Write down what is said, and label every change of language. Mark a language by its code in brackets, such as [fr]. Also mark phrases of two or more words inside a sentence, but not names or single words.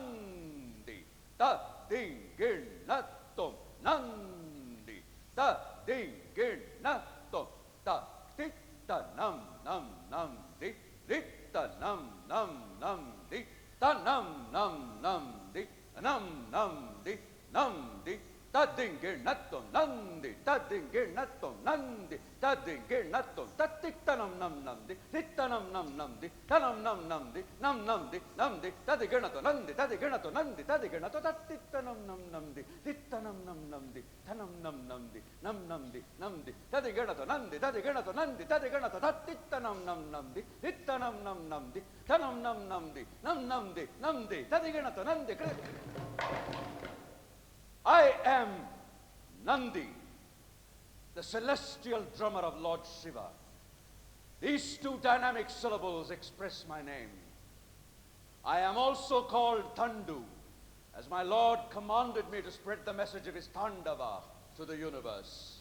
[en] di, ta, ding, gir, nat, tom, nandi, ta, ding, gir, nat, tom, ta, tik, ta, nam, nam, nam, dik, dik, ta, nam, nam, nam, dik, ta, nam, nam, nam, dik, nam, nam, dik, nam, dik, tadingirnatum nandi, tadingirnatum nandi, tadingirnatum tatittanam nam namdi, tittanam nam namdi, tanam nam namdi, nam namdi, namdi, tadigirnato nandi, tadigirnato nandi, tadigirnato tatittanam nam namdi, tittanam nam namdi, tanam nam namdi, nam namdi, namdi, tadigirnato nandi, tadigirnato nandi, tadigirnato tatittanam nam namdi, tittanam nam namdi, tanam nam namdi, nam namdi, namdi, tadigirnato nandi. I am Nandi, the celestial drummer of Lord Shiva. These two dynamic syllables express my name. I am also called Thandu, as my Lord commanded me to spread the message of his Tandava to the universe.